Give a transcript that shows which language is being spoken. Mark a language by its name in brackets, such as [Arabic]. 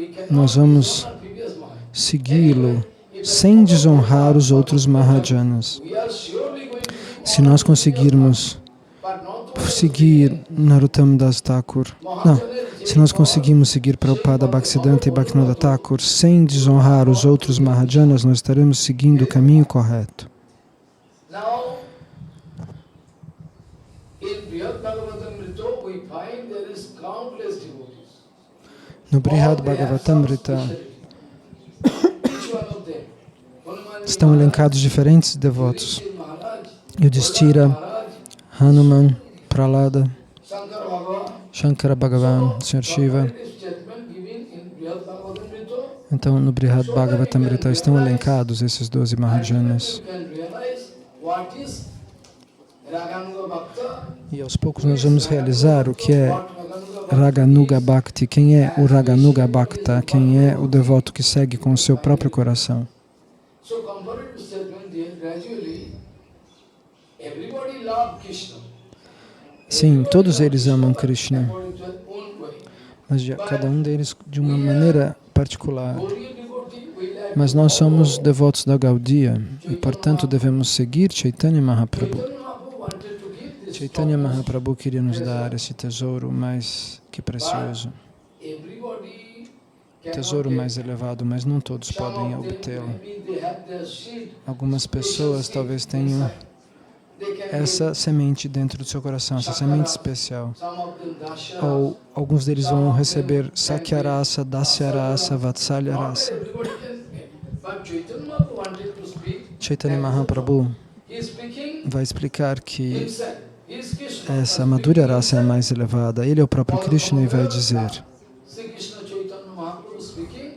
[Portuguese] Nós vamos segui-lo sem desonrar os outros Mahajanas. Se nós conseguirmos seguir Narottam Das Thakur, não, se nós conseguimos seguir Prabhupada Bhaktisiddhanta e Bhaktivinoda Thakur sem desonrar os outros Mahajanas, nós estaremos seguindo o caminho correto. [English] Now, in Brihad Bhagavatamrita, we find there is countless devotees. [Portuguese] No Brihad Bhagavatamrita [English] Each one of them. [Portuguese] estão elencados diferentes devotos. [English] Maharaj, Yudhishthira, Maharaj, Hanuman, Prahlada, Shankar Bhagavan. [Portuguese] Shankara Bhagavan, Sr. Shiva. [English] Statement given in Brihad Bhagavatamrita. [Portuguese] Então, no Brihad Bhagavatamrita estão elencados esses 12 Mahajanas. [English] You can realize what is Raganuga Bhakta. [Portuguese] E aos poucos nós vamos realizar o que é Raganuga Bhakti, quem é o Raganuga Bhakta, quem é o devoto que segue com o seu próprio coração. [English] So compared to statement here, gradually everybody loves Krishna. [Portuguese] Sim, todos eles amam Krishna, [English] According to their own way. [Portuguese] mas cada um deles de uma maneira particular. [English] Gaudiya devotee, we like [Portuguese] Mas nós somos devotos da Gaudiya e, portanto, devemos seguir Chaitanya Mahaprabhu. [English] Chaitanya Mahaprabhu wanted to give this [Portuguese] Chaitanya Mahaprabhu queria nos dar esse tesouro mais que precioso, [English] everybody cannot [Portuguese] tesouro [English] get [Portuguese] mais elevado, mas não todos [English] some [Portuguese] podem [English] of them, [Portuguese] obtê-lo. [English] maybe they have their seed, [Portuguese] Algumas pessoas talvez tenham [English] they can [Portuguese] essa semente dentro do seu coração, essa semente especial. [English] get some of them dasha. [Portuguese] Ou alguns deles vão receber Sakyarasa, Dasyarasa, Vatsalyarasa. [English] Everybody can get. But Chaitanya Mahaprabhu wanted to speak. Chaitanya Mahaprabhu He is speaking [Portuguese] vai explicar que [English] himself. He is Krishna. [Portuguese] essa Madhurya Rasa é a mais elevada. Ele é o próprio Krishna e vai dizer, [English] Sri Krishna Chaitanya Mahaprabhu speaking.